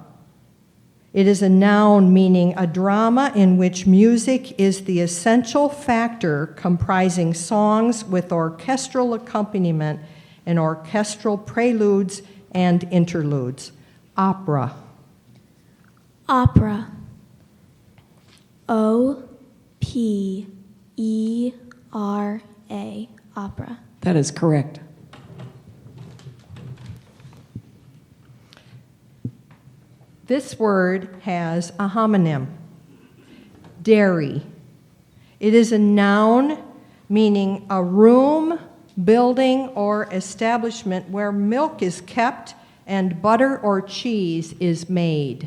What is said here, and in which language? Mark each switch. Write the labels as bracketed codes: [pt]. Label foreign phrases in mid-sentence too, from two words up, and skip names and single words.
[en] It is a noun meaning a drama in which music is the essential factor comprising songs with orchestral accompaniment and orchestral preludes and interludes. Opera. Opera. O-P-E-R-A, opera. That is correct. This word has a homonym, dairy. It is a noun meaning a room, building, or establishment where milk is kept and butter or cheese is made.